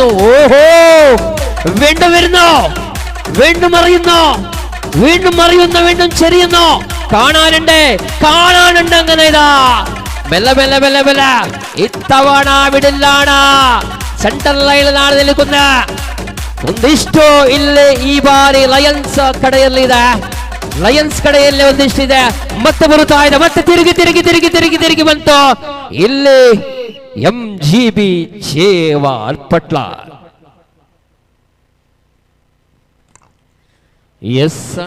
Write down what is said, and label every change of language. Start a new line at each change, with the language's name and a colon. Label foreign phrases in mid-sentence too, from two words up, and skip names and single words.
Malayalam: ഓഹോ, വീണ്ടും വരുന്നു, വീണ്ടും അറിയുന്നു, വീണ്ടും അറിയുന്നു, വീണ്ടും ചെറിയുന്നു. കാണാനുണ്ട്, കാണാനുണ്ട്. അങ്ങനെ ഇതാ മെല്ലെ മെല്ലെ മെല്ലെ മെല്ലെ ഇത്തവണ മിഡിലാണ്, സെന്റർ ലൈനിലാണ് നിൽക്കുന്നത്.
Kannada: ಒಂದಿಷ್ಟು ಇಲ್ಲಿ ಈ ಬಾರಿ ಲಯನ್ಸ್ ಕಡೆಯಲ್ಲಿದೆ, ಲಯನ್ಸ್ ಕಡೆಯಲ್ಲಿ ಒಂದಿಷ್ಟಿದೆ. ಮತ್ತೆ ಬರುತ್ತಾ ಇದೆ, ಮತ್ತೆ ತಿರುಗಿ ತಿರುಗಿ ತಿರುಗಿ ತಿರುಗಿ ತಿರುಗಿ ಬಂತು. ಇಲ್ಲಿ MGB ಚೇವಾರ್ ಪಟ್ಲ. ಎಸ್